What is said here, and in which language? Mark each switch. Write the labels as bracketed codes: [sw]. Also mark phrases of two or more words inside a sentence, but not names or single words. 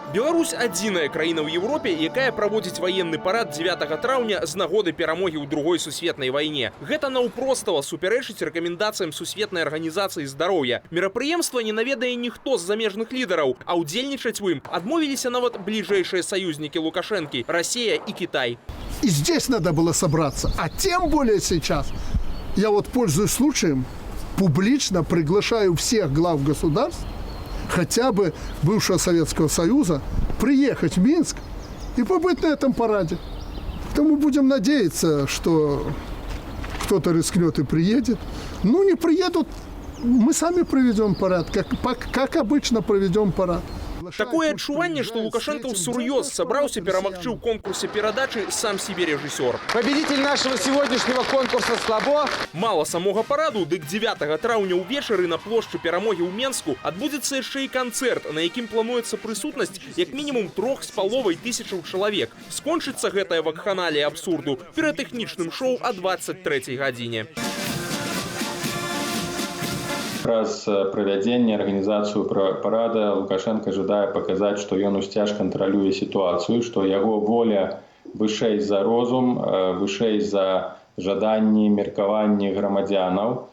[be] Беларусь адзіная краіна ў Европе, якая праводзіць ваенны парад 9 траўня з нагоды перамогі ў другой сусветнай вайне. Гэта наўпростава супярэчыць рэкамендацыям Сусветнай арганізацыі здароўя. Мерапрыемства не наведае ніхто з замежных лідараў, а ўдзельнічаць у ім адмовіліся нават бліжэйшыя саюзнікі Лукашэнкі – [ru] Россия и Китай. И здесь надо было собраться, а тем более сейчас. Я вот, пользуясь случаем, публично приглашаю всех глав государств, хотя бы бывшего Советского Союза, приехать в Минск и побыть на этом параде. Поэтому будем надеяться, что кто-то рискнет и приедет. Ну, не приедут, мы сами проведем парад, как обычно проведем парад. [be] Такое адчуванне, што Лукашенко ўсур'ёз сабраўся перамагчы ў конкурсе перадачы «Сам себе режиссер». [ru] Победитель нашего сегодняшнего конкурса «Слабо». [be] Мало самого параду, дык 9 траўня ўвечары на плошчы перамогі ў Менску адбудзецца яшчэ і канцэрт, на якім плануецца прысутнасць як мінімум 3500 чалавек. Скончыцца гэтая вакханалія абсурду піратэхнічным шоу о 23 гадзіне. Праз правядзенне арганізацыю парада Лукашенко жадае паказаць, што ён усцяж кантралюе сітуацыю, што яго воля вышэй за розум, вышэй за жаданні, меркаванні грамадзянаў.